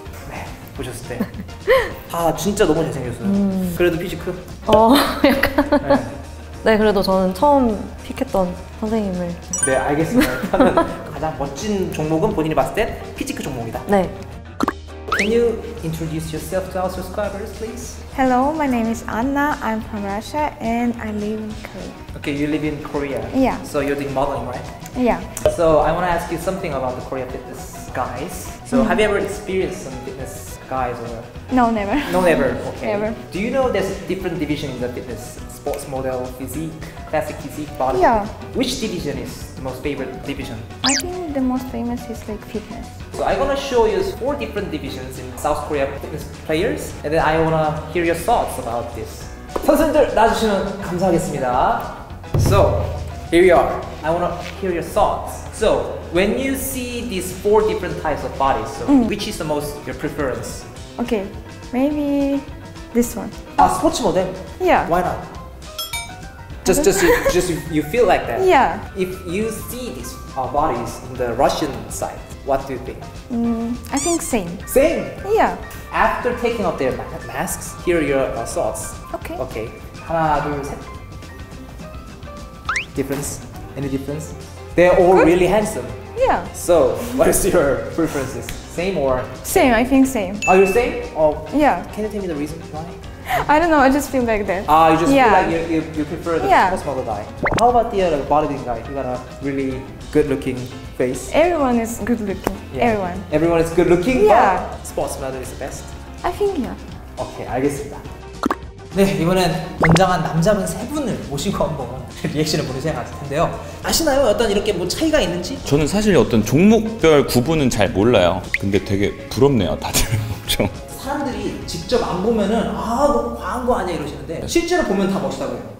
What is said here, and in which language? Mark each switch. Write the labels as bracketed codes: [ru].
[ko] 네, 보셨을 때. 아, 진짜 너무 잘생겼어요. 그래도 피지크? 약간. 네. 네, 그래도 저는 처음 픽했던 선생님을. 네, 알겠습니다. 일단은 가장 멋진 종목은 본인이 봤을 때 피지크 종목이다. 네. [en] Can you introduce yourself to our subscribers, please? Hello, my name is Anna. I'm from Russia and I live in Korea. Okay, you live in Korea. Yeah. So you're doing modeling, right? Yeah. So I want to ask you something about the Korea fitness guys. So have you ever experienced some fitness guys or? No, never. No, never. Okay. Never. Do you know there's a different division in the fitness? Sports model, physique, classic physique, body. Yeah. Which division is the most favorite division? I think the most famous is like fitness. So I'm gonna show you 4 different divisions in South Korea fitness players, and then I wanna hear your thoughts about this. [ko] 선수들 나와주시면 감사하겠습니다. [en] So here we are. I wanna hear your thoughts. So when you see these 4 different types of bodies, so which is the most your preference? Okay, maybe this one. [ko] 스포츠 모델? [en] Yeah. Why not? Just you feel like that. Yeah. If you see these bodies in the Russian side, what do you think? I think same. Same. Yeah. After taking off their masks, here are your thoughts. Okay. [ko] Okay. 하나, 둘, 셋. [en] Difference? Any difference? They're all really handsome. Yeah. So, what is your preferences? Same or? Same, I think same. Are you same? Oh, Yeah. can you tell me the reason why? I don't know, I just feel like that. You just Yeah. feel like you prefer the Yeah. sports model guy. How about the bodybuilding guy? You got a really good looking face. Everyone is good looking. Everyone. Everyone is good looking, Yeah. but sports model is the best. I think yeah. [ko] 오케이, 알겠습니다. 네, 이번엔 건장한 남자분 3분을 모시고 한번 리액션을 보내셔야 할 텐데요. 아시나요? 어떤 이렇게 뭐 차이가 있는지? 저는 사실 어떤 종목별 구분은 잘 몰라요. 근데 되게 부럽네요, 다들 엄청. 사람들이 직접 안 보면은 너무 과한 거 아니야 이러시는데 실제로 보면 다 멋있다고 해요.